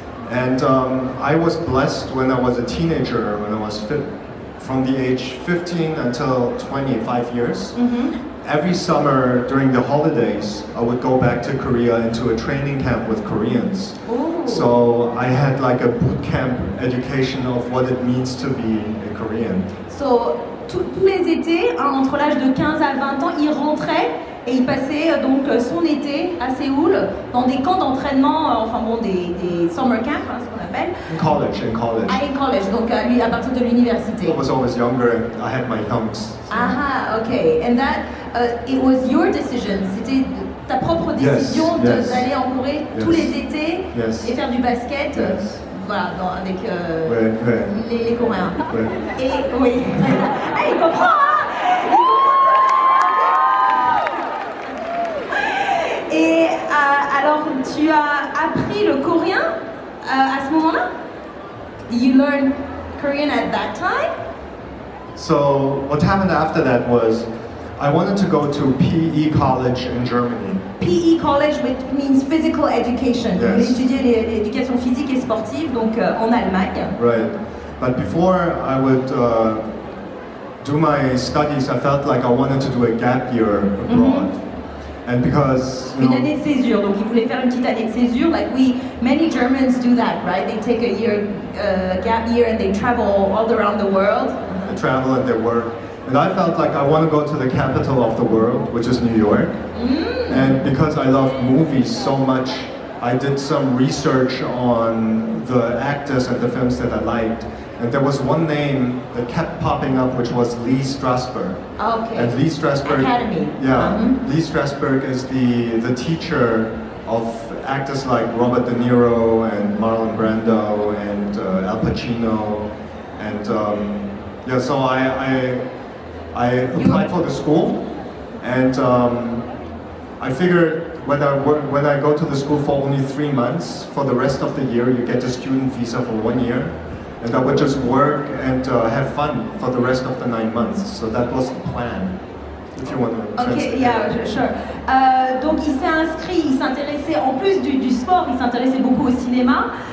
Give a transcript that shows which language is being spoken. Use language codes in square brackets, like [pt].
[en] And I was blessed when I was a teenager, when I was from the age 15 until 25 years. Mm-hmm. Every summer during the holidays, I would go back to Korea into a training camp with Koreans. Ooh. So I had like a boot camp education of what it means to be a Korean. [fr] So, tous les étés, hein, entre l'âge de 15 à 20 ans, il rentrait et il passait donc son été à Séoul dans des camps d'entraînement, des [en] summer camps, [fr] hein, ce qu'on appelle. [en] In college. In college, [fr] donc à partir de l'université. [en] I was always younger and I had my humps. Ah, okay. And that it was your decision. [fr] C'était ta propre décision d'aller en Corée tous les étés et faire du basket. Voilà, avec les Coréens. Ouais. Et oui. Ah, il comprend, hein? Il comprend. Et alors, tu as appris le coréen à ce moment-là? [en] Did you learn Korean at that time? So what happened after that was I wanted to go to PE college in Germany. PE college, which means physical education. [fr] Je voulais étudier l'éducation physique et sportive, donc en Allemagne. [en] Right. But before I would do my studies, I felt like I wanted to do a gap year abroad. Mm-hmm. And because [fr] une année de césure, donc il voulait faire une petite année de césure. [en] Like many Germans do that, right? They take a year gap year and they travel all around the world. They travel and they work. And I felt like I want to go to the capital of the world, which is New York. And because I love movies so much, I did some research on the actors and the films that I liked. And there was one name that kept popping up, which was Lee Strasberg. Okay. And Lee Strasberg, Academy. Yeah, Lee Strasberg is the teacher of actors like Robert De Niro and Marlon Brando and Al Pacino. And so I applied for the school, and I figured when I go to the school for only 3 months, for the rest of the year you get a student visa for 1 year, and I would just work and have fun for the rest of the 9 months. So that was the plan. If you want to translate. Okay, yeah, sure. [fr] Donc il s'est inscrit, il s'intéressait en plus du sport, il s'intéressait beaucoup au cinéma.